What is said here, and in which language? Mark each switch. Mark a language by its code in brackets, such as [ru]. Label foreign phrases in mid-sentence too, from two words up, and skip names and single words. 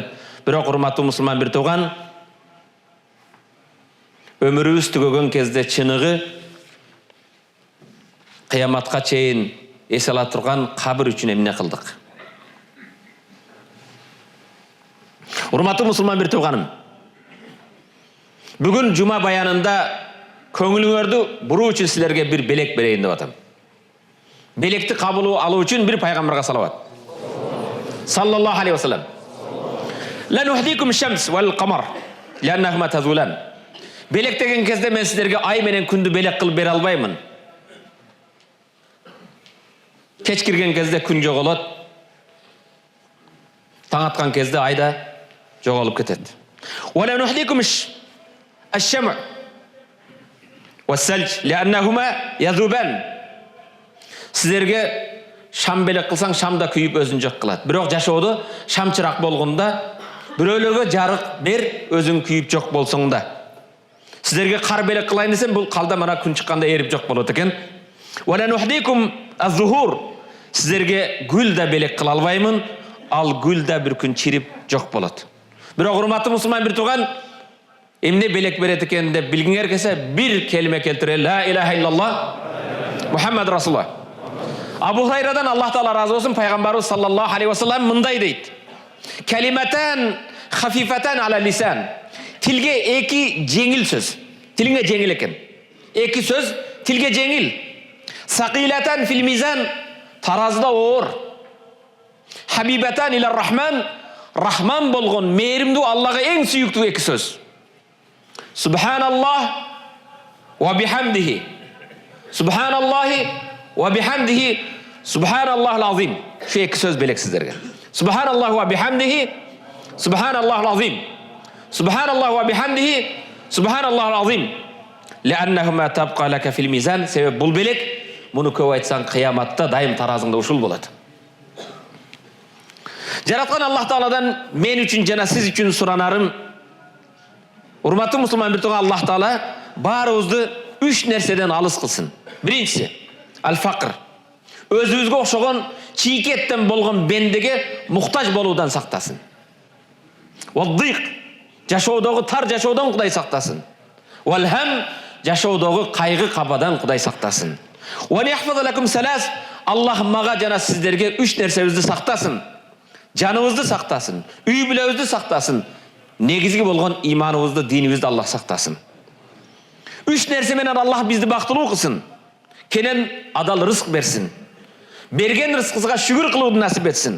[ky] Бирок урматтуу мусулман бир туган, өмүрүбүз түгөгөн кезде чыныгы кыяматка чейин эс ала турган кабыр үчүн эмне кылдык? Урматтуу мусулман бир туганым, бүгүн жума баянында көңүлүңөрдү буруу үчүн силерге бир белек берейин деп атам. Белекти кабыл алуу үчүн бир пайгамбарга салават. [ar] صلى الله عليه وسلم. لا نهديكم الشمس والقمر لأنهما تزولان. [ky] Белек деген кезде мен силерге ай менен күндү белек кылып бере албаймын. Кеч кирген кезде күн жоголот. Таң аткан кезде айда жоголуп кетет. [ar] ولا نهديكم الشمع والثلج لأنهما يذوبان. [ky] Силерге шам белек кылсаң, шамда күйүп өзүн жок кылат. Бирок жашоодо шамчырак болгондо бирөөлөргө жарык бер, өзүң күйүп жок болсоң да. Силерге кар белек кылайын десем, бул калда мана күн чыкканда эрип жок болот экен. [ar] ولا نهديكم الزهور. [ky] Силерге гүл да белек кыла албаймын, ал гүл да бир күн чирип жок болот. Бирок урматтуу мусулман бир туган, эмне белек берет экен деп билгиңер келсе, бир келиме келтире: [ar] لا إله إلا الله محمد رسول الله. [ky] Абу Хурайрадан Аллах таала разы болсун, пайгамбарыбыз [ar] صلى الله عليه وسلم [ky] мындай дейт: [ar] كلمتان خفيفتان على اللسان. [ky] Тилге эки жеңил сөз. Тилиңе жеңил экен. Эки сөз тилге жеңил. [ar] ثقيلتان في الميزان. [ky] Таразда оор. [ar] حبيبتان إلى الرحمن. [ky] Рахман болгон, мээримдүү Аллага эң сүйүктүү эки сөз. [ar] سبحان الله وبحمده. سبحان الله وبحمده. سبحان الله العظيم. [ky] Шу эки сөз белек сиздерге. [ar] سبحان الله وبحمده. سبحان الله العظيم. سبحان الله وبحمده. سبحان الله العظيم. لأنهما تبقى لك في الميزان. [ky] Себеп бул белек, муну көп айтсаң кыяматта дайым таразыңда ушул болот. Жараткан Аллах Тааладан мен үчүн жана сиз үчүн суранарым, урматтуу мусулман бир туган, Аллах Таала баарыбызды үч нерседен алыс кылсын. Биринчиси аль-факр. Өзүбүзгө окшогон чийкеттен болгон бендеге муктаж болуудан сактасын. Ваддик. Жашоодогу тар жашоодон Кудай сактасын. Валхам. Жашоодогу кайгы кабадан Кудай сактасын. [ar] ويحفظ لكم ثلاث. [ky] Аллах мага жана сиздерге үч нерсебизди сактасын. Жаныбызды сактасын, үй бүлөбүздү сактасын, негизги болгон иманыбызды, динибизди Аллах сактасын. Үч нерсе менен Аллах бизди бактылуу кылсын. Кенен адал рызык берсин. Берген рызкыбызга шүгүр кылууну насип этсин.